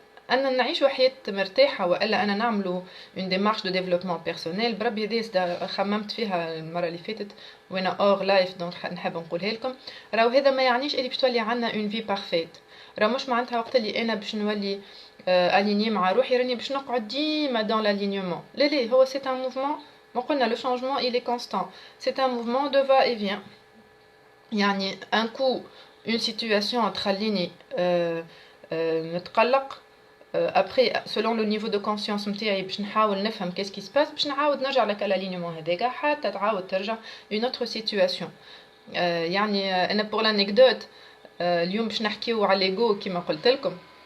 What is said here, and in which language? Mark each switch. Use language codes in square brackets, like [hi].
[ar] أنا نعيشوا حياة مرتاحة وإلا أنا نعملوا [fr] une démarche de développement personnel [ar] بربي هذا خممت فيها المرة اللي فاتت وأنا اور لايف دونك نحب نقولها لكم. راهو هذا ما يعنيش اللي باش تولي عنا [fr] une vie parfaite. [ar] راهو مش معناتها وقت اللي أنا باش نولي aligné مع روحي راني باش نقعد ديما dans l'alignement. لا هو [fr] c'est un mouvement. ما قلنا le changement il est constant. C'est un mouvement de va-et-vient. [ar] يعني [fr] un coup une situation تخليني نتقلق après selon le niveau de conscience نتاعي [ar] باش نحاول نفهم [fr] qu'est-ce qui se passe باش نعاود نرجع لك l'alignement هذاك حتى تعاود ترجع une autre situation. [ar] يعني انا [fr] pour l'anecdote [ar] اليوم باش نحكيو على ليغو كما قلت لكم.